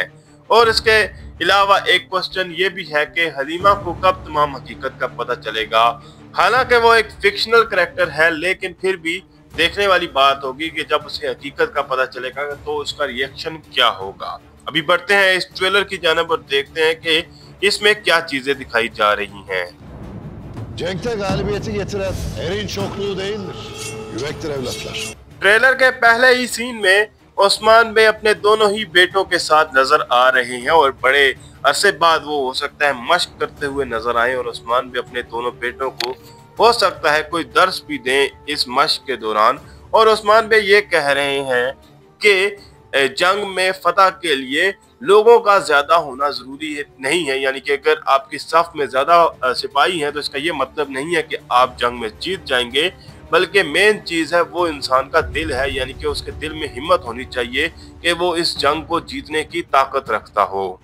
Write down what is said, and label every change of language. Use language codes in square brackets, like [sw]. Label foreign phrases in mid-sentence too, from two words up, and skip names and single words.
[ur] اور اس کے علاوہ ایک کوئسچن یہ بھی ہے کہ حلیمہ کو کب تمام حقیقت کا پتا چلے گا. حالانکہ وہ ایک [en] fictional character [ur] ہے، لیکن پھر بھی دیکھنے والی بات ہوگی کہ جب اسے حقیقت کا پتا چلے گا تو اس کا ری ایکشن کیا ہوگا. ابھی بڑھتے ہیں اس ٹریلر کی جانب اور دیکھتے ہیں کہ اس میں کیا چیزیں دکھائی جا رہی ہیں. [tr] Cenk'te galibiyeti getiren erin çokluğu değildir, yürektir evlatlar. [ur] ٹریلر کے پہلے ہی سین میں عثمان بے اپنے دونوں ہی بیٹوں کے ساتھ نظر آ رہے ہیں اور بڑے عرصے بعد وہ ہو سکتا ہے مشق کرتے ہوئے نظر آئے اور عثمان بے اپنے دونوں بیٹوں کو ہو سکتا ہے کوئی درس بھی دیں اس مشق کے دوران. اور عثمان بے یہ کہہ رہے ہیں کہ جنگ میں فتح کے لیے لوگوں کا زیادہ ہونا ضروری نہیں ہے، یعنی کہ اگر آپ کی صف میں زیادہ سپاہی ہیں تو اس کا یہ مطلب نہیں ہے کہ آپ جنگ میں جیت جائیں گے، بلکہ مین چیز ہے وہ انسان کا دل ہے، یعنی کہ اس کے دل میں ہمت ہونی چاہیے کہ وہ اس جنگ کو جیتنے کی طاقت رکھتا ہو.